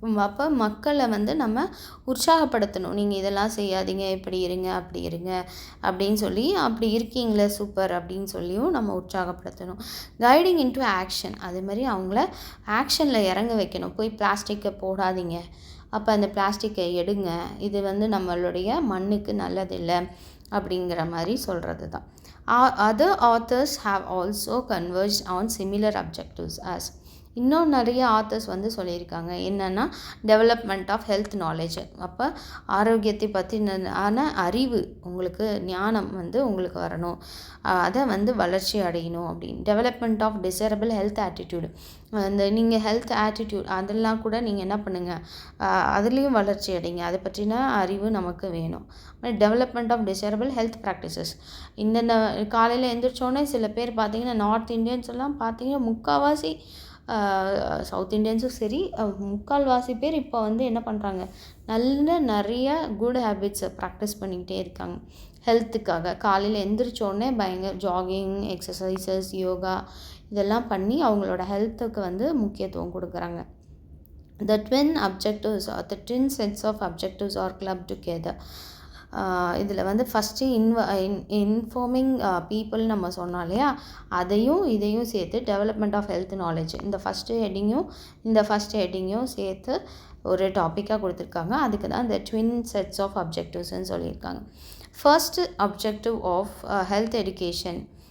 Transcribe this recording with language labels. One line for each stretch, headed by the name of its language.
Tamil: அப்போ மக்களை வந்து நம்ம உற்சாகப்படுத்தணும். நீங்கள் இதெல்லாம் செய்யாதீங்க, இப்படி இருங்க, அப்படி இருங்க அப்படின்னு சொல்லி, அப்படி இருக்கீங்களே சூப்பர் அப்படின்னு சொல்லியும் நம்ம உற்சாகப்படுத்தணும்.
English: Guiding into action.
Tamil: அதே மாதிரி அவங்கள ஆக்ஷனில் இறங்க வைக்கணும். போய் பிளாஸ்டிக்கை போடாதீங்க, அப்போ அந்த பிளாஸ்டிக்கை எடுங்க, இது வந்து நம்மளுடைய மண்ணுக்கு நல்லதில்லை அப்படிங்கிற மாதிரி சொல்கிறது தான்.
English: Other authors have also converged on similar objectives as.
Tamil: இன்னும் நிறைய ஆத்தர்ஸ் வந்து சொல்லியிருக்காங்க. என்னென்னா
English: Development of health knowledge.
Tamil: அப்போ ஆரோக்கியத்தை பற்றின அறிவு, உங்களுக்கு ஞானம் வந்து உங்களுக்கு வரணும், அதை வந்து வளர்ச்சி அடையணும் அப்படின்னு.
English: Development of desirable health attitude.
Tamil: அந்த நீங்கள் ஹெல்த் ஆட்டிடியூட் அதெல்லாம் கூட நீங்கள் என்ன பண்ணுங்கள், அதுலேயும் வளர்ச்சி அடைங்க, அதை பற்றின அறிவு நமக்கு வேணும்.
English: Development of desirable health practices.
Tamil: இந்த காலையில் எழுந்திரிச்சோன்னே சில பேர் பார்த்திங்கன்னா, நார்த் இந்தியன்ஸ் எல்லாம் பார்த்திங்கன்னா முக்கால்வாசி, சவுத் இண்டியன்ஸும் சரி, முக்கால்வாசி பேர் இப்போ வந்து என்ன பண்ணுறாங்க, நிறைய குட் ஹேபிட்ஸை ப்ராக்டிஸ் பண்ணிக்கிட்டே இருக்காங்க ஹெல்த்துக்காக. காலையில் எந்திரிச்சோடனே பயங்கர ஜாகிங், எக்ஸசைசஸ், யோகா இதெல்லாம் பண்ணி அவங்களோட ஹெல்த்துக்கு வந்து முக்கியத்துவம் கொடுக்குறாங்க.
English: The twin sets of objectives are clubbed together.
Tamil: இதில் வந்து
English: first informing people
Tamil: நம்ம சொன்னோம் இல்லையா, இதையும் சேர்த்து
English: development of health knowledge,
Tamil: இந்த ஃபஸ்ட்டு ஹெட்டிங்கையும் சேர்த்து ஒரு டாப்பிக்காக கொடுத்துருக்காங்க. அதுக்கு தான் இந்த
English: twin sets of அப்ஜெக்டிவ்ஸ்ன்னு
Tamil: சொல்லியிருக்காங்க.
English: First objective of health education.